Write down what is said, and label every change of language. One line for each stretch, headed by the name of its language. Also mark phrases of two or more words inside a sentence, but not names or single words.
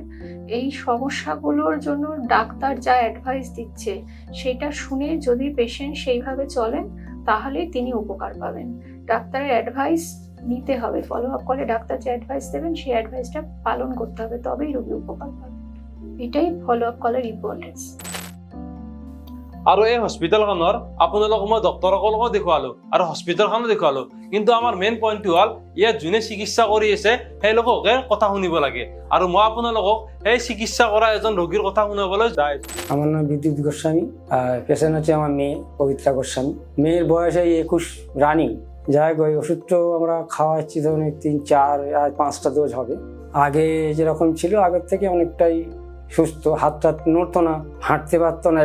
Bangla: এই সমস্যাগুলোর জন্য ডাক্তার যা অ্যাডভাইস দিচ্ছে সেটা শুনে যদি পেশেন্ট সেইভাবে চলেন তাহলে তিনি উপকার পাবেন। ডাক্তারের অ্যাডভাইস নিতে হবে,
English: follow up
Bangla: কলে ডাক্তার যে অ্যাডভাইস দেবেন সেই অ্যাডভাইসটা পালন করতে হবে, তবেই রোগী উপকার পাবে। এটাই
English: follow up
Bangla: কলের ইম্পর্টেন্স।
Assamese: আৰু এই হস্পিটেলখনৰ আপোনালোক মই ডক্তৰসকলকো দেখুৱালো আৰু হস্পিটেলখনো দেখুৱালো, কিন্তু আমাৰ
English: main pointটো
Assamese: হ'ল ইয়াত যোনে চিকিৎসা কৰি আছে সেই লোককে কথা শুনিব লাগে আৰু মই আপোনালোকক সেই চিকিৎসা কৰা এজন ৰোগীৰ কথা শুনাবলৈ যাই।
Bangla: আমার নাম বিদ্যুৎ গোস্বামী, পেশেন্ট হচ্ছে আমার মেয়ে পবিত্রা গোস্বামী। মেয়ের বয়স এই 21 রানিং। যাই হোক, ওই ওষুধ তো আমরা খাওয়াচ্ছি ধরুন 3, 4 আর 5টা ডোজ হবে। আগে যেরকম ছিল আগের থেকে অনেকটাই সুস্থ, হাত নড়তো না, হাঁটতে পারতো না।